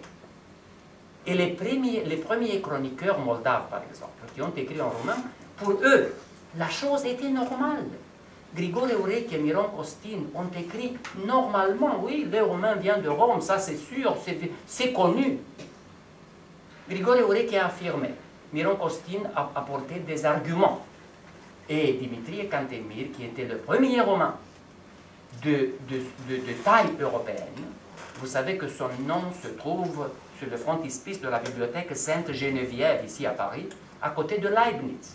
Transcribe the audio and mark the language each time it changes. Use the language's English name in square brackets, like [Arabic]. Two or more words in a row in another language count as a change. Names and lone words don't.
[French] Et les premiers chroniqueurs moldaves, par exemple, qui ont écrit en romain, pour eux, la chose était normale. Grigore Eurechie et Miron Costin ont écrit normalement, oui, les Romains viennent de Rome, ça c'est sûr, c'est connu. Grigore Eurechie a affirmé, Miron Costin a apporté des arguments. Et Dimitrie Cantemir, qui était le premier Romain de taille européenne, vous savez que son nom se trouve sur le frontispice de la bibliothèque Sainte-Geneviève, ici à Paris, à côté de Leibniz.